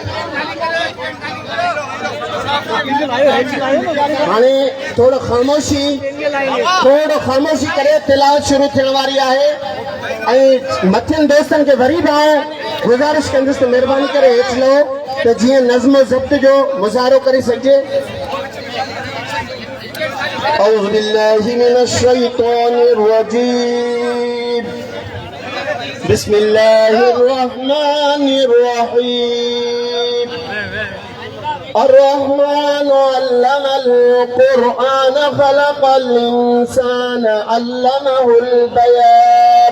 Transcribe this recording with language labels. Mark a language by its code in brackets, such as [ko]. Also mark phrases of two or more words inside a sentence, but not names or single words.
[sd] हाणे थोरो ख़ामोशी करे तिलावत शुरू थियण वारी आहे ऐं मथियनि दोस्तनि खे वरी बि गुज़ारिश कंदुसि त महिरबानी करे हेठि लहो त जीअं नज़्म ज़ब्त जो मुज़ाहिरो करे सघिजे [ar] أعوذ بالله من الشيطان الرجيم بسم الله الرحمن الرحيم الرحمن علم القرآن خلق الإنسان علمه البيان